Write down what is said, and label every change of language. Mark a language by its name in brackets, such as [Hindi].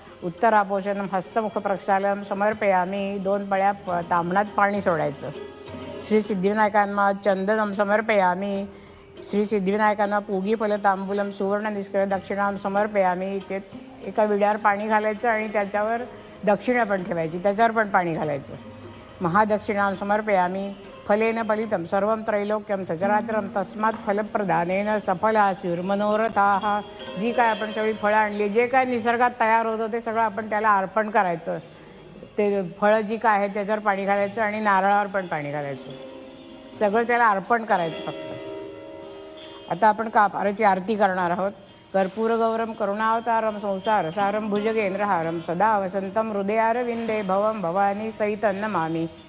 [Sanskrit] उत्तरापोषणं हस्तमुख प्रक्षालनं समर्पयामी. [Marathi] 2 पळ्या तांबणात पाणी सोडायचं. [Sanskrit] श्री सिद्धिविनायकांना चंदनं समर्पयामी. श्री सिद्धिविनायकांना पूगी फल तांबूलम सुवर्ण निष्कळ दक्षिणां समर्पयामी. [Marathi] ते एका विड्यावर पाणी घालायचं आणि त्याच्यावर दक्षिणा पण ठेवायची, त्याच्यावर पण पाणी घालायचं. [Sanskrit] महादक्षिणां समर्पयामी. फलेन फलितं सर्वं त्रैलोक्यं सचराचरं तस्मात् फलप्रदानेन सफलास्युर्मनोरथाः. [Marathi] जी काय आपण सगळी फळं आणली, जे काय निसर्गात तयार होतं ते सगळं आपण त्याला अर्पण करायचं. ते फळं जी काय आहे त्याच्यावर पाणी घालायचं आणि नारळावर पण पाणी घालायचं. सगळं त्याला अर्पण करायचं फक्त. आता आपण कापाराची आरती करणार आहोत. [Sanskrit] कर्पूरगौरम करुणावतारम संसार सारम भुजगेंद्रहारम सदा वसंतम हृदयारविंदे भवम भवानी सहितं नमामि.